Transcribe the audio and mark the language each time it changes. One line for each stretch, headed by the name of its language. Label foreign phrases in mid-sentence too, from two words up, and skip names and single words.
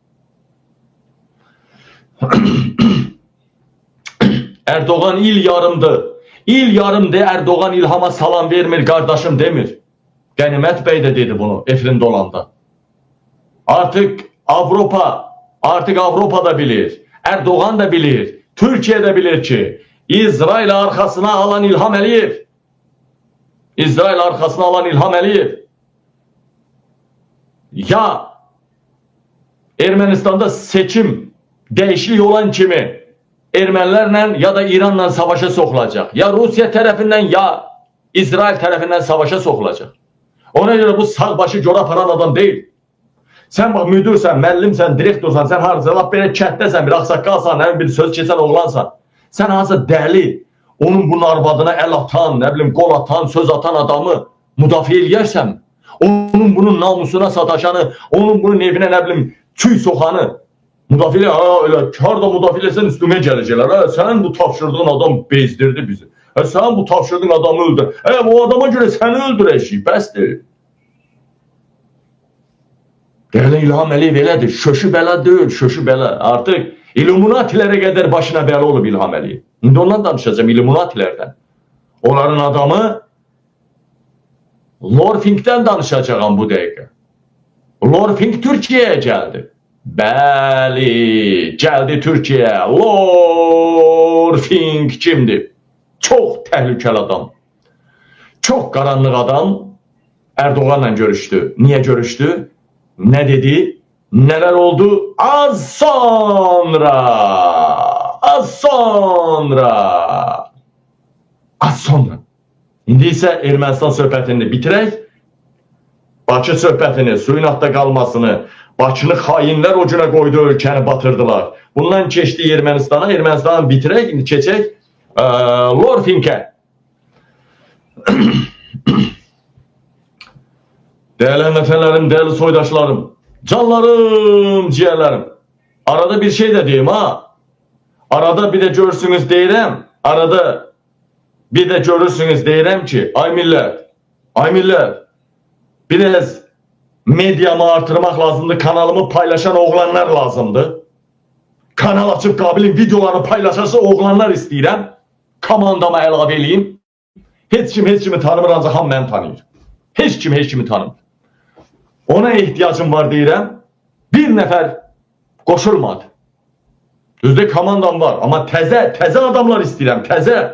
Azerbaijani: Erdoğan il yarımdır. İl yarımdır Erdoğan İlham'a salam vermir, kardeşim demir. Qənimət bəy də dedi bunu efirində olanda.
Turkish: Artık Avropa da bilir. Erdoğan da bilir. Türkiye de bilir ki İsrail arkasına alan İlham Əliyev. İsrail arkasına alan İlham Əliyev. Ya Ermenistan'da seçim değişikliği olan kimi Ermenilerle ya da İran'la savaşa sokulacak. Ya Rusya tarafından ya İsrail tarafından savaşa sokulacak. Ona göre bu sağbaşı corab aran adam değil. Sen bak müdürsen,
Azerbaijani: müəllimsən, direktorsan, sen harca lap belə kətdəsən, bir ağsaqqalsan, bir söz keçən oğlansan. Sen harca dəli, onun bunun arvadına el atan,
Turkish: ne bileyim
Azerbaijani: qol atan, söz atan adamı müdafiə eləyərsən, onun bunun namusuna sataşanı, onun bunun evinə
Turkish: ne bileyim
Azerbaijani: tüy soxanı müdafiə
Turkish: öyle kar da
Azerbaijani: müdafiə etsən üstüme gələcəklər. Sen bu tapşırdığın adam bezdirdi bizi. Sen bu tapşırdığın adamı öldür. Bu adama göre seni öldürəcək, bəsdir. Değerli İlham Əliyev elədir. Şöşü bəla deyil, şöşü bəla.
Turkish: Artık İlluminatilere kadar
Azerbaijani: başına bəla olub İlham Əliyev. İndi ondan danışacağım, İlluminatilerden. Onların adamı Lorfing'den danışacağım bu dəqiqə.
Turkish: Lorfing Türkiye'ye geldi. Bəli, geldi Türkiye'ye. Lorfing kimdir? Çok tehlikeli adam. Çok karanlık adam. Erdoğan'la görüştü. Niye görüştü? Ne dedi? Neler oldu? Az sonra.
Azerbaijani: İndi isə Ermənistan söhbətini bitirək. Bakı söhbətini, suyun altda qalmasını, Bakını xainlər ucuna qoydu, ölkəni batırdılar. Bundan keçdi Ermənistana, Ermənistanı bitirək, indi keçək Lorfing'e.
Turkish: Değerli efendilerim, değerli soydaşlarım, canlarım, ciğerlerim. Arada bir şey de diyeyim ha. Arada bir de görürsünüz deyirəm. Arada bir de görürsünüz deyirəm ki, ay millet, biraz medyamı artırmak lazımdı, kanalımı paylaşan oğlanlar lazımdı.
Azerbaijani: Kanal açıp Qabilin videolarını paylaşası oğlanlar istəyirəm. Komandama əlavə eləyim. Heç kimi tanımır, ancaq ham məni tanıyır. Heç kimi tanımır.
Turkish: Ona ihtiyacım var deyirəm.
Azerbaijani: Bir nəfər qoşulmadı. Düzdür, komandam var, amma təzə adamlar istəyirəm, təzə.